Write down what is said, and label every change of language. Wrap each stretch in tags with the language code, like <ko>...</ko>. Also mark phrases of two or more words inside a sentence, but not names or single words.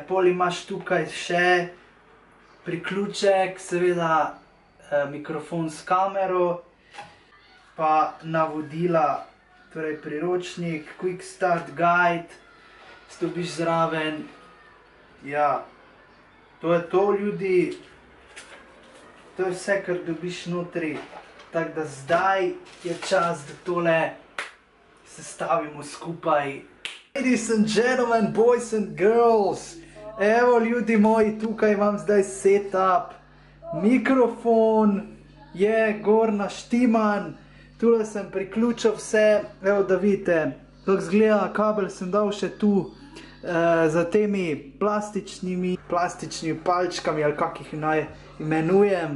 <sl>Pol imaš tukaj še priključek, seveda mikrofon s kamero, pa navodila, torej priročnik,</sl> <en>Quick Start Guide,</en> <sl>stopiš zraven. Ja, to je to, ljudi. To je vse, kar dobiš notri. Tako da zdaj je čas, da tole sestavimo skupaj.</sl> <en>Ladies and gentlemen, boys and girls,</en> <sl>evo ljudi moji, tukaj imam zdaj setup. Mikrofon je gor naštiman. Tule sem priključil vse, evo da vidite, kako izgleda, kabel sem dal še tu za temi plastičnimi palčkami, ali kak jih naj imenujem.</sl>